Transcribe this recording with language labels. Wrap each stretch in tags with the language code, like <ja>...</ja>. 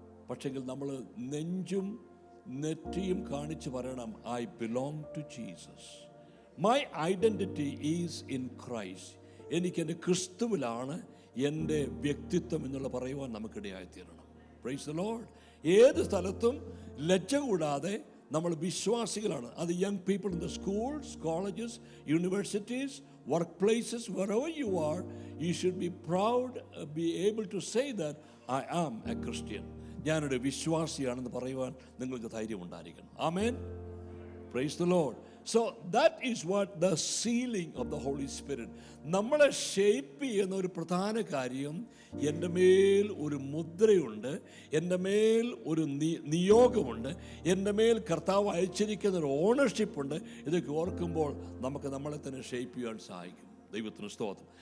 <ml>പക്ഷെങ്കിൽ നമ്മൾ നെഞ്ചും നെറ്റിയും കാണിച്ച് പറയണം,</ml> <en>I belong to Jesus. My identity is in Christ.</en> <ml>എനിക്കെൻ്റെ ക്രിസ്തുവിലാണ് എൻ്റെ വ്യക്തിത്വം എന്നുള്ള പറയുവാൻ നമുക്കിടയായിത്തീരണം.</ml> <en>Praise the Lord.</en> <ml>ഏത് സ്ഥലത്തും ലജ്ജ കൂടാതെ നമ്മൾ വിശ്വാസികളാണ്.</ml> <en>അത് young people in the schools, colleges, universities, work places, wherever you are, you should be proud, be able to say that I am a Christian.</en> <ml>ഞാനൊരു വിശ്വാസിയാണെന്ന് പറയുവാൻ നിങ്ങൾക്ക് ധൈര്യം ഉണ്ടായിരിക്കണം.</ml> <en>ആമേൻ. Praise the Lord. So that is what the sealing of the Holy Spirit.</en> <ml>നമ്മളെ shape ചെയ്യുന്ന ഒരു പ്രധാന കാര്യം, എൻ്റെ മേൽ ഒരു മുദ്രയുണ്ട്, എൻ്റെ മേൽ ഒരു നിയോഗമുണ്ട്, എൻ്റെ മേൽ കർത്താവ് അയച്ചിരിക്കുന്ന ഒരു ഓണർഷിപ്പുണ്ട്. ഇതൊക്കെ ഓർക്കുമ്പോൾ നമുക്ക് നമ്മളെ തന്നെ ഷേപ്പ് ചെയ്യാൻ സഹായിക്കും. ദൈവത്തിന് സ്തോത്രം.</ml>